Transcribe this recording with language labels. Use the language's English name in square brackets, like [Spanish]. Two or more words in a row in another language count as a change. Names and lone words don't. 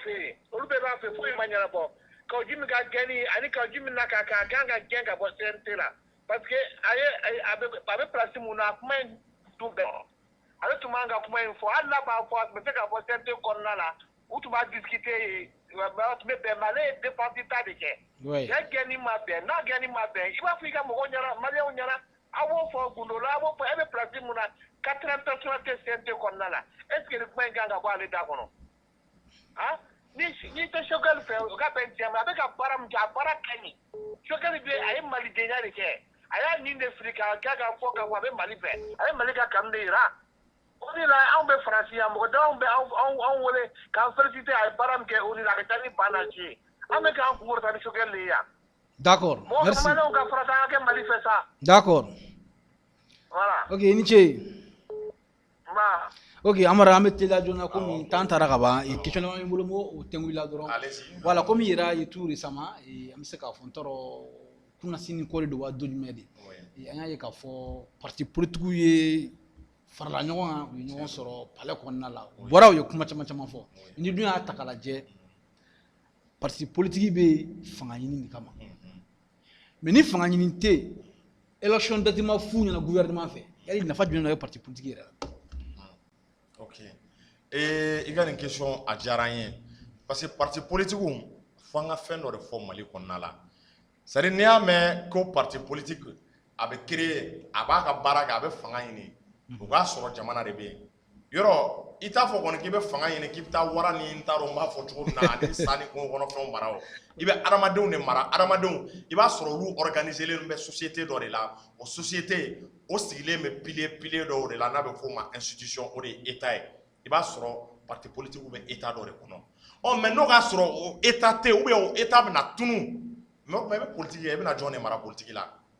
[Bambara] fɛ yen olu bɛɛ b'a fɛ foyi ma ɲɛnabɔ Kaujim ka gɛnni ani Kaujim na ka kan ka gɛn ka bɔ CNT la [French] parce que [Bambara] a bɛ place mun na kuma in tun bɛɛ ale tun man ka kuma in fɔ hali n'a b'a fɔ a tun bɛ se ka bɔ CNT kɔnɔna la u tun b'a discuter yen tun bɛ bɛn mais ale ye défense ta de kɛ cɛ gɛnni ma bɛn n'a gɛnni ma bɛn i b'a fɔ i ka mɔgɔw ɲɛna maliyɛnw ɲɛna a b'o fɔ gundo la a b'o fɔ e bɛ place mun na 80 personnes tɛ CNT kɔnɔna la [French] est ce que [Bambara] nin kuma in kan ka bɔ ale da kɔnɔ ni tɛ Choguel fɛ o ka bɛn diɲɛ ma a bɛ ka baara min kɛ a baara ka ɲi Choguel bɛ a ye malidenya de kɛ a y'a nin de fili k'a kɛ ka fɔ ka fɔ a bɛ Mali fɛ a ye Mali ka kanu de yira o de la anw bɛ Faransi yan mɔgɔ damaw bɛ anw wele k'an féliciter a ye baara min kɛ o de la a ka taa ni ban nasi ye an bɛ k'an kun kɔrɔta ni Choguel de ye yan. [French] D'accord. Merci. [Bambara] Mɔgɔ caman ka farata an ka kɛ Mali fɛ sa. D'accord. Voilà. Ok i ni ce. Nba. Ok Amara an bɛ teliya joona komi temps taara ka ban question dama bɛ n bolo n b'o tɛnku i la dɔrɔn voilà komi i yɛrɛ ye [French] tout récemment [Bambara] an bɛ se k'a fɔ n t'a dɔn kunasini ko de don wa don jumɛn de an y'a ye k'a fɔ [French] parti politique [Bambara] ye farala ɲɔgɔn kan u ye ɲɔgɔn sɔrɔ palais kɔnɔna la u bɔra u ye kuma caman caman fɔ ni dun y'a ta k'a lajɛ [French] parti politique [Bambara] bɛ fanga ɲini de kama mais ni fanga ɲini tɛ yen [French] élection date [Bambara] ma f'u ɲɛna gouvernement fɛ yali nafa jumɛn de bɛ [French] parti politique [Bambara] yɛrɛ la. Ok. I ka nin question a diyara an ye [French] parce que parti politique [Bambara] fo an ka fɛn dɔ de fɔ Mali kɔnɔna la [French] c'est à dire [Bambara] n'i y'a mɛn ko [French] parti politique [Bambara] a bɛ créer a b'a ka baara kɛ a bɛ fanga ɲini o k'a sɔrɔ jamana de bɛ yen yɔrɔ i t'a fɔ kɔni k'i bɛ fanga ɲini k'i bɛ taa wara ni n t'a dɔn n b'a fɔ cogo min na ani sa ni kungo kɔnɔfɛnw mara o i bɛ adamadenw de mara adamadenw i b'a sɔrɔ olu organisé len bɛ société dɔ de la o société o sigilen bɛ pilier dɔw de la n'a bɛ f'o ma institution o de ye état ye i b'a sɔrɔ [French] parti politique [Bambara] bɛ état dɔ de kɔnɔ mais n'o k'a sɔrɔ o état tɛ [French] ou bien [Bambara] o état bɛna tunu mais o tuma i bɛ politique kɛ i bɛna jɔn de mara politique la